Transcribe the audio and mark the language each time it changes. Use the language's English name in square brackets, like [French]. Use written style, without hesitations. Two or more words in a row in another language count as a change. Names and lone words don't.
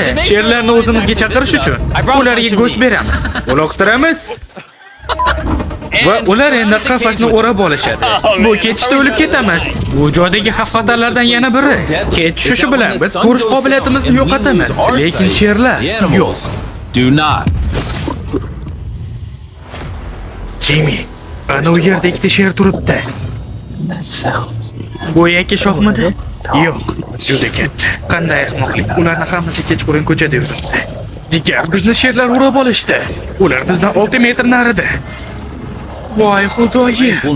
[Uzbek] Sherlarni o'zimizga chaqirish uchun ularga go'sht beramiz. Uloqtiramiz. Va ular endi qafasni o'rab olishadi. Bu ketishda o'lib ketamiz. Bu joydagi xavf-xatarlardan yana biri. Ketishishi bilan biz ko'rish qobiliyatimizni yo'qotamiz. Lekin sherlar yo'q. [English] Do not. [Uzbek] Jimmy, ana u yerda ikkita sher turibdi. Bu yakka shoxmidi? Yo'q, juda katta. Qanday ahmoqlik. Ularni hammasi kechqurun ko'chada yuribdi. Jigar, bizni sherlar urib olishdi. Ular bizdan 6 metr narida. Voy xudoyim.